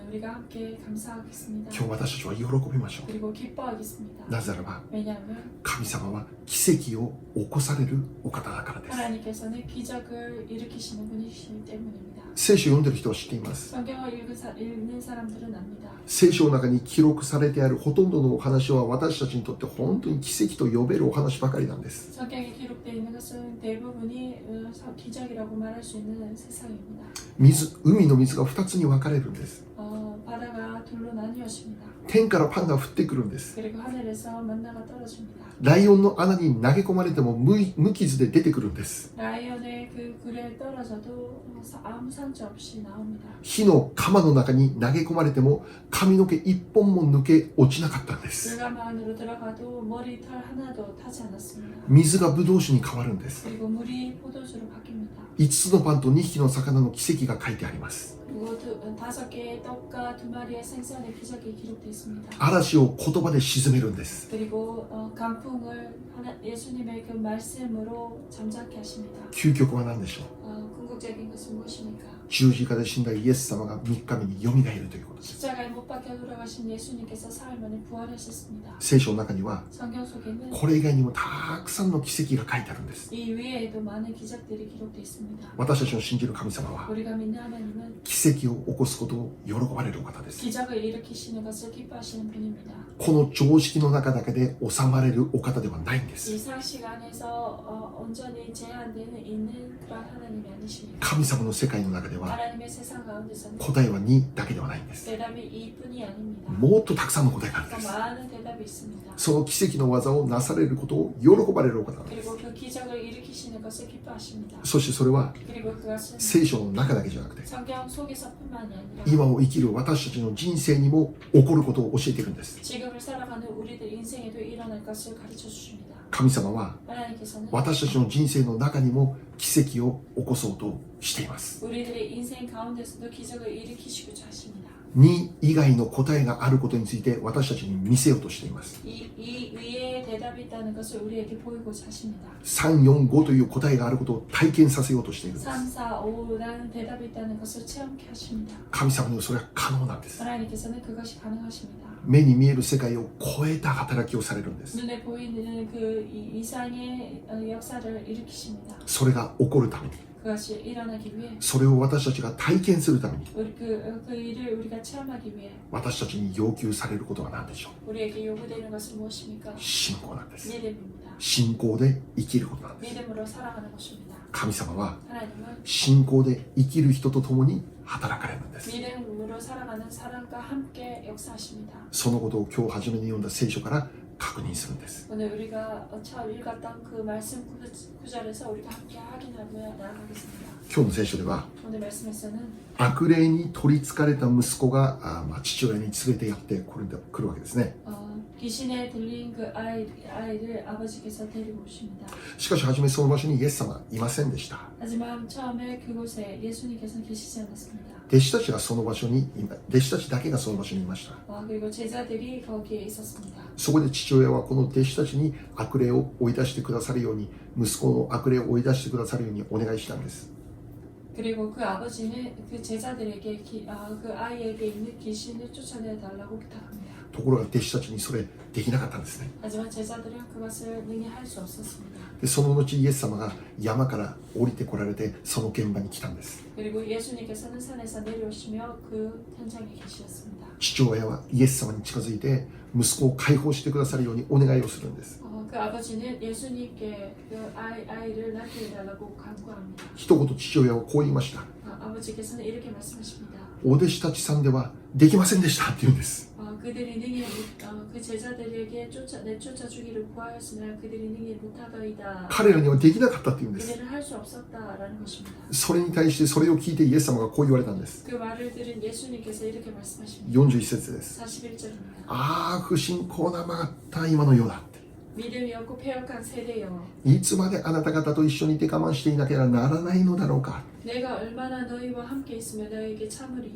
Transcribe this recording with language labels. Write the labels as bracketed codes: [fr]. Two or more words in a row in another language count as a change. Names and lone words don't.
[ko] 오늘 우리가 함께 감사하겠습니다. [ja] 今日私たちは喜びましょう。 [ko] 그리고 기뻐하겠습니다. [ja] なぜならば [ko] 왜냐하면 [ja] 神様は奇跡を起こされるお方だからです。 [ko] 하나님께서는 기적을 일으키시는 분이시기 때문입니다. [ja] 聖書を読んでいる人は知っています。 [ko] 성경을 읽는 사람들은 압니다. [ja] 聖書の中に記録されてあるほとんどのお話は私たちにとって本当に奇跡と呼べるお話ばかりなんです。 [ko] 성경에 기록되어 있는 것은 대부분이 기적이라고 말할 수 있는 세상입니다. [ja] 海の水が2つに分かれるんです。 [ko] 바다가 둘로 나뉘어집니다. [ja] 天からパンが降ってくるんです。 [ko] 그리고 하늘에서 만나가 떨어집니다. [ja] ライオンの穴に投げ込まれても無傷で出てくるんです。 [ko] 라이언의 그 굴에 떨어져도 아무 상처 없이 나옵니다. [ja] 火の釜の中に投げ込まれても髪の毛一本も抜け落ちなかったんです。 [ko] 불가마 안으로 들어가도 머리털 하나도 타지 않았습니다. [ja] 水がブドウ酒に変わるんです。 [ko] 그리고 물이 포도주로 바뀝니다. [ja] 5 つのパンと2匹の魚の奇跡が書いてあります。 [ko] 그리고 5개의 떡과 2마리의 생선의 기적이 기록되어 있습니다. [ja] 嵐を言葉で沈めるんです。 [ko] 그리고 강풍을 예수님의 그 말씀으로 잠자게 하십니다. [ja] 究極は何でしょう。 [ko] 궁극적인 것은 무엇입니까? [ja] 十字架で死んだイエス様が3日目によみがえるということです。 [ko] 십자가에 못 박혀 돌아가신 예수님께서 사흘 만에 부활하셨습니다. [ja] 聖書の中には [ko] 성경 속에는 [ja] これ以外にもたくさんの奇跡が書いてあるんです。 [ko] 이 외에도 많은 기적들이 기록되어 있습니다. [ja] 私たちの信じる神様は [ko] 우리가 믿는 하나님은 [ja] 奇跡を起こすことを喜ばれるお方です。 [ko] 기적을 일으키시는 것을 기뻐하시는 분입니다. [ja] この常識の中だけで収まれるお方ではないんで [ko] 이 [ja] す。 [ko] 상식 안에서 온전히 제한되는 있는 그런 하나님이 아니십니다. [ja] 神様の世界の中では [ko] 하나님의 세상 가운데서는 [ja] 答えは2だけではないんです。 [ko] 대답이 이뿐이 아닙니다. [ja] もっとたくさんの答えがあるん [ko] 더 [ja] です。 [ko] 많은 대답이 있습니다. [ja] その奇跡の技をなされることを喜ばれるお方なんです。 [ko] 그리고 그 기적을 일으키시는 것을 기뻐하십니다. [ja] そしてそれは [ko] 그리고 그것은 [ja] 聖書の中だけじゃなくて [ko] 성경 속에서뿐만이 아니라 [ja] 今を生きる私たちの人生にも起こることを教えているんです。 [ko] 지금을 살아가는 우리들 인생에도 일어날 것을 가르쳐 주십니다. [ja] 神様は [ko] 하나님께서는 [ja] 私たちの人生の中にも奇跡を起こそうとしています。 [ko] 우리들의 인생 가운데서도 기적을 일으키시고자 하십니다. [ja] 2 以外の答えがあることについて私たちに見せようとしています。 [ko] 이 위에 대답이 있다는 것을 우리에게 보이고자 하십니다. [ja] 3、4、5 という答えがあることを体験させようとしているんです。 [ko] 3, 4, 5라는 대답이 있다는 것을 체험케 하십니다. [ja] 神様にはそれは可能なんです。 [ko] 하나님께서는 그것이 가능하십니다. [ja] 目に見える世界を超えた働きをされるんです。 [ko] 눈에 보이는 그 이상의 역사를 일으키십니다. [ja] それが起こるために、 [ko] 그것이 일어나기 위해 [ja] それを私たちが体験するために、 [ko] 그 일을 우리가 체험하기 위해 [ja] 私たちに要求されることは何でしょう。 [ko] 우리에게 요구되는 것은 무엇입니까? [ja] 信仰なんです。 [ko] 믿음입니다. [ja] 信仰で生きることなんです。 [ko] 믿음으로 살아가는 것입니다. [ja] 神様は [ko] 하나님은 [ja] 信仰で生きる人と共に働かれるんです。 [ko] 믿음으로 살아가는 사람과 함께 역사하십니다. [ja] そのことを今日初めに読んだ聖書から確認するんです。 [ko] 오늘 우리가 처음 읽었던 그 말씀 구절에서 우리가 함께 확인하며 나아가겠습니다. [ja] 今日の聖書では [ko] 오늘 말씀에서는 [ja] 悪霊に取りつかれた息子が父親に連れてやって来るわけですね。 [ko] 귀신에 들린 그 아이를 아버지께서 데리고 오십니다. [ja] しかし初めその場所にイエス様はいませんでした。 [ko] 하지만 처음에 그곳에 예수님께서는 계시지 않았습니다. [ja] 弟子たちがその場所に弟子たちだけがその場所にいました。 [ko] 그리고 제자들이 거기에 있었습니다. [ja] そこで父親はこの弟子たちに悪霊を追い出してくださるように、息子の悪霊を追い出してくださるようにお願いしたんです。 [ko] 그리고 그 아버지는 그 제자들에게 그 아이에게 있는 귀신을 쫓아내 달라고 부탁합니다. [ja] ところが弟子たちにそれできなかったんですね。 [ko] 하지만 제자들은 그것을 능히 할 수 없었습니다. [ja] でその後イエス様が山から降りてこられてその現場に来たんです。 [ko] 그리고 예수님께서는 산에서 내려오시며 그 현장에 계셨습니다. [ja] 父親はイエス様に近づいて息子を解放してくださるようにお願いをするんです。 [ko] 그 아버지는 예수님께 그 아이를 낳게 해달라고 간구합니다. [ja] 一言父親はこう言いました。 [ko] 아버지께서는 이렇게 말씀하십니다. [ja] お弟子たちさんではできませんでしたって言うんです。 [ko] 그들이 능히 그 제자들에게 내쫓아주기를 구하였으나 그들이 능히 못하더이다. [ja] 彼らにはできなかったって言うんです。 [ko] 그들은 할 수 없었다라는 것입니다. [ja] それに対してそれを聞いてイエス様がこう言われたんです。 [ko] 그 말을 들은 예수님께서 이렇게 말씀하십니다. [ja] 41 節です。 [ko] 41절입니다. [ja] ああ、不信仰な曲がった今の世だって。 [ko] 믿음이 없고 패역한 세대여. [ja] いつまであなた方と一緒にいて我慢していなければならないのだろうか。 [ko] 내가 얼마나 너희와 함께 있으며 너희에게 참으리요.